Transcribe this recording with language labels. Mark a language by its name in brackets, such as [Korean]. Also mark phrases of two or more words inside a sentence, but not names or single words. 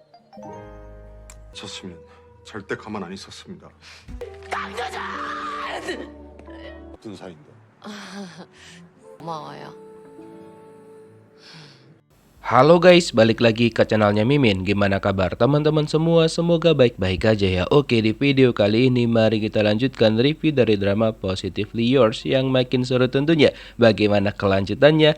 [Korean] 졌으면 절대 가만 안 있었습니다. 무슨 사이인데? 고마워요. [Indonesian] Halo guys, balik lagi ke channelnya Mimin. Gimana kabar teman-teman semua? Semoga baik-baik aja ya. Oke, di video kali ini mari kita lanjutkan review dari drama Positively Yours yang makin seru tentunya. Bagaimana kelanjutannya?